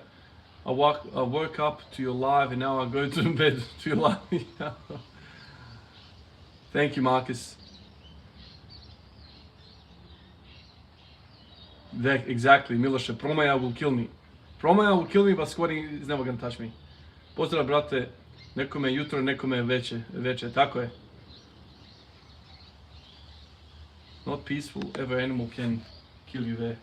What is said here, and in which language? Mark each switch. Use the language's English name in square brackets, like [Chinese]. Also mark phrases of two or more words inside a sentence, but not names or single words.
[English] I woke up to your live and now I go to bed to your live. Thank you, Marcus. That, exactly, Miloše. Promaja will kill me. Promaja will kill me, but squatting is never gonna touch me. [Serbian] Pozdrav, brate. Nekome jutro, nekome veče. Tako je. [English] Not peaceful, ever animal can kill you there.